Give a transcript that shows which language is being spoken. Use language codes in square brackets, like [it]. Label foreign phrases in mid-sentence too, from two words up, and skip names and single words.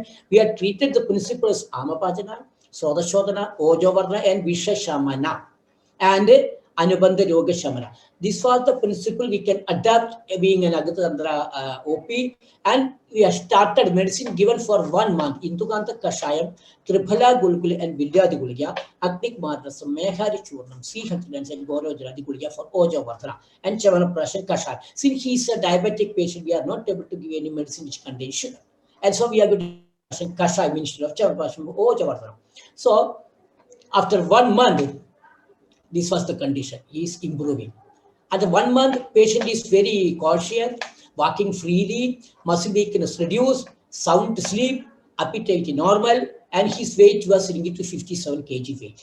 [en] We are treated the principles Amapajana, Sodashodana, Ojavardhana, and Vishashamana. And Anubandha Yoga Shamana. This was the principle we can adapt being an Agatandra OP, and we have started medicine given for 1 month. Indukanta Kashayam, Triphala Gulguli and Vidyadi Gulya, Aknik Madrasam, Mehari Churnam, C100 and Gorojadi Gulya for Oja Vatra and Chavana Prashan Kashar. Since he is a diabetic patient, we are not able to give any medicine which contains sugar. And so we are going to Kashai instead of Chavana Prashan Oja Vatra. So after 1 month, this was the condition. He is improving. At the 1 month, patient is very cautious, walking freely, muscle weakness reduced, sound sleep, appetite normal, and his weight was shrinking to 57 kg weight.